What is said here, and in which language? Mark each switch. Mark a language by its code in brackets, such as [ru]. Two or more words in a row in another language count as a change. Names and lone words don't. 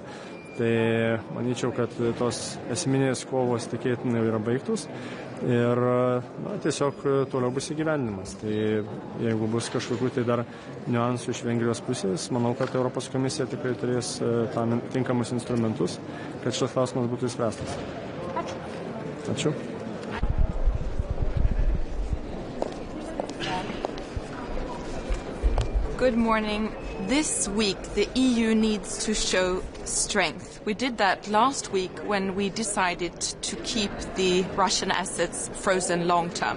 [lt] Tai manyčiau, kad tos esminės kovos tikėtinai yra baigtus ir tiesiog toliau bus įgyvendinimas. Tai jeigu bus kažkokių tai dar niuansų iš Vengrijos pusės, manau, kad Europos komisija tikrai turės tam tinkamus instrumentus, kad šis klausimas būtų išspręstas. Ačiū. [en] Good morning. This week, the EU needs to show strength. We did that last week when we decided to keep the Russian assets frozen long term.